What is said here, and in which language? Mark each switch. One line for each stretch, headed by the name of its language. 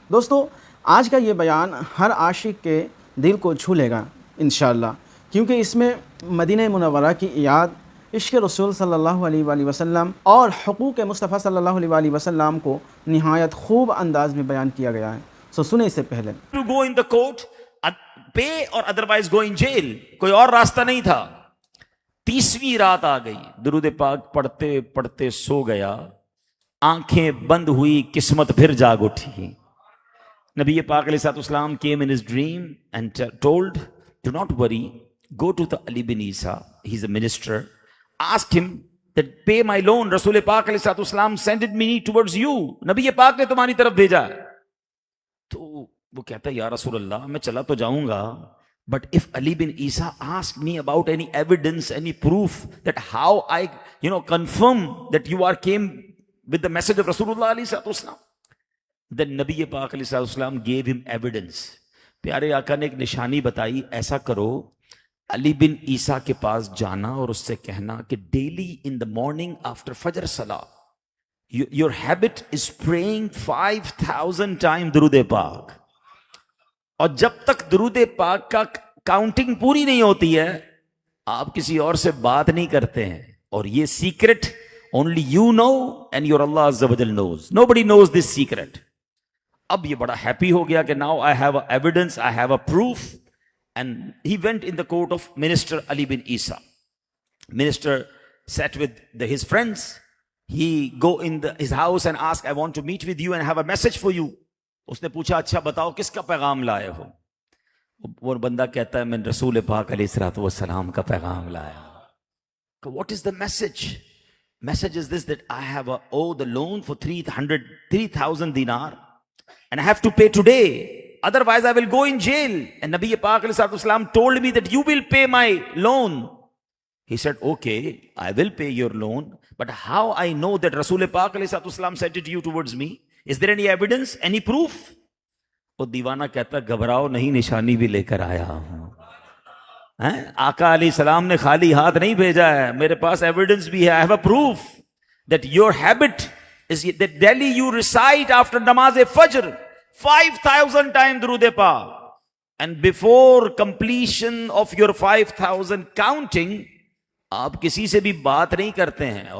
Urdu: دوستو آج کا یہ بیان ہر عاشق کے دل کو چھو لے گا انشاءاللہ، کیونکہ اس میں مدینہ منورہ کی یاد، عشق رسول صلی اللہ علیہ وآلہ وسلم اور حقوق مصطفیٰ صلی اللہ علیہ وآلہ وسلم کو نہایت خوب انداز میں بیان کیا گیا ہے. سو سنیں اس سے پہلے.
English: To go in the court, pay or otherwise go in jail.
Urdu: کوئی اور راستہ نہیں تھا. 30ویں رات آ گئی. درود پاک پڑھتے پڑھتے سو گیا. آنکھیں بند ہوئی، قسمت پھر جاگ اٹھی.
English: نبی پاک علیہ السلام came in his dream and told, do not worry, go to the Ali bin Isa, he's a minister, ask him that pay my loan.
Urdu: رسول پاک علیہ السلام
English: sent me towards you.
Urdu: نبی پاک نے تمہاری طرف بھیجا. تو وہ کہتا ہے یا رسول اللہ میں چلا تو جاؤں گا,
English: but if Ali bin Isa asked me about any evidence, any proof that how I confirm that you are came with the message of Rasulullah alayhi salatu, then Nabi Pak alayhi salatu gave him evidence.
Urdu: پیارے آقا نے ایک نشانی بتائی, ایسا کرو علی بن عیسیٰ کے پاس جانا اور اس سے کہنا کہ
English: daily in the morning after Fajr salah your habit is praying 5000 times
Urdu: درود پاک, اور جب تک درود پاک کا کاؤنٹنگ پوری نہیں ہوتی ہے آپ کسی اور سے بات نہیں کرتے ہیں. اور یہ secret
English: only you know and your Allah Azza wa Jal knows. Nobody knows this secret.
Urdu: اب یہ بڑا ہیپی ہو گیا کہ
English: now I have a evidence, I have a proof. And he went in the court of Minister Ali bin Isa. Minister sat with his friends. He go in his house and ask, I want to meet with you and have a message for you.
Urdu: اس نے پوچھا اچھا بتاؤ کس کا پیغام لائے ہو؟ وہ بندہ کہتا ہے میں رسول پاک علیہ الصلوۃ والسلام کا پیغام لایا.
English: What is the message? Message is this, that I have owe the loan for 3,000 dinar and I have to pay today. Otherwise I will go in jail. And Nabi Pak alayhi salatu wasalam told me that you will pay my loan. He said, okay, I will pay your loan. But how I know that Rasul Pak alayhi salatu wasalam sent it to you towards me? Is there any evidence, any proof?
Urdu: وہ دیوانہ کہتا گھبراؤ نہیں, نشانی بھی لے کر آیا ہوں. آقا علیہ السلام نے خالی ہاتھ نہیں بھیجا ہے, میرے پاس ایویڈنس بھی ہے.
English: I have a proof that your habit is that daily you recite after namaz fajr 5000 times durood pak, and before completion of your 5000 counting
Urdu: آپ کسی سے بھی بات نہیں کرتے ہیں.